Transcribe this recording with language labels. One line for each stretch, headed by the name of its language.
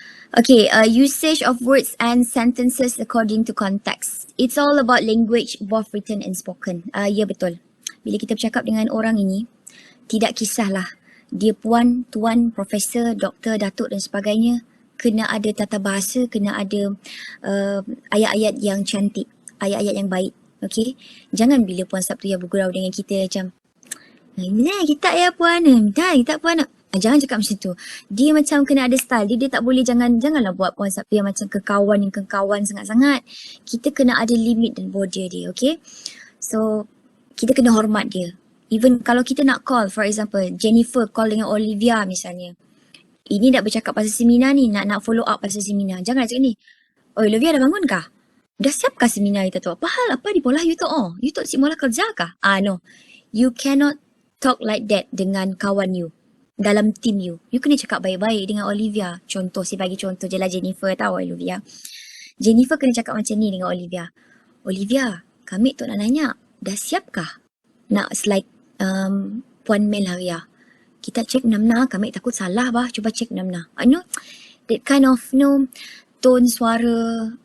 English: Okay, usage of words and sentences according to context. It's all about language, both written and spoken.
Malay: Ya, betul. Bila kita bercakap dengan orang ini, tidak kisahlah dia puan, tuan, profesor, doktor, datuk dan sebagainya, kena ada tata bahasa, kena ada ayat-ayat yang cantik, ayat-ayat yang baik. Okay, jangan bila Puan Sabtuyah bergurau dengan kita macam kita ya puan, kita puan. Jangan cakap macam tu. Dia macam kena ada style. Dia tak boleh, janganlah buat Puan Sabtuyah macam kekawan sangat-sangat. Kita kena ada limit dan border dia, okay? So, kita kena hormat dia. Even kalau kita nak call,
English: for example,
Malay: Jennifer call dengan Olivia misalnya. Ini nak bercakap pasal seminar ni, nak follow up pasal seminar. Jangan cakap ni, "Oh, Olivia dah bangun kah? Dah siapkah seminar kita tu? Apa hal? Apa di pola you tu? Oh, you tu si mula kerja kah?"
English: No. You cannot talk like that
Malay: dengan kawan
English: you.
Malay: Dalam team you. You kena cakap baik-baik dengan Olivia. Contoh, saya bagi contoh je lah Jennifer, tahu Olivia. Jennifer kena cakap macam ni dengan Olivia. "Olivia, kami tu nak nanya, dah siapkah nak slide Puan Melaria? Kita cek namna, kami takut salah bah, cuba cek namna."
English: That kind of tone
Malay: suara.